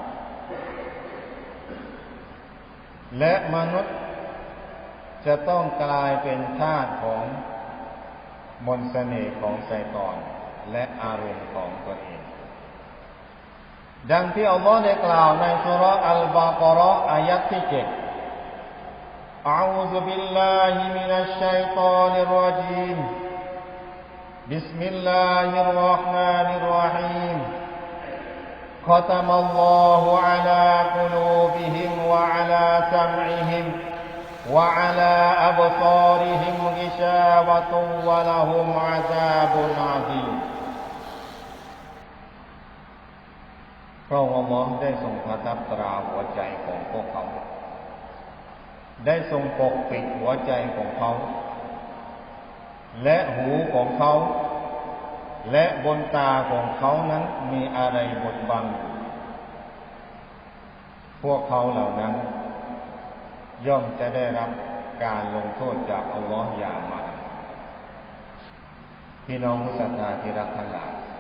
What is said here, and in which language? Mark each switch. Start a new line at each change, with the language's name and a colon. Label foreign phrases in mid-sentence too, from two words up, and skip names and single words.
Thai: และมนุษย์จะต้องกลายเป็นทาสของม นต์เสน่ห์ของชัยฏอนและอารมณ์ของตัวเอง ดังที่อัลลอฮ์ได้กล่าวในซูเราะห์อัลบาเกาะเราะห์อายะห์ที่7
Arabic: أعوذ بالله من الشيطان الرجيم بسم الله الرحمن الرحيم ختم الله على قلوبهم وعلى سمعهم وعلى أبصارهم غشاوة ولهم عذاب عظيم
Thai: พระองค์อัลเลาะห์ได้ทรงประทับตราหัวใจของพวกเขาได้ทรงปกปิดหัวใจของเขา และหูของเขาและบนตาของเขานั้นมีอะไรบดบังพวกเขาเหล่านั้นย่อมจะได้รับการลงโทษจากอัลลอฮฺอย่างมากพี่น้องผู้ศรัทธาที่รักทั้งหลาย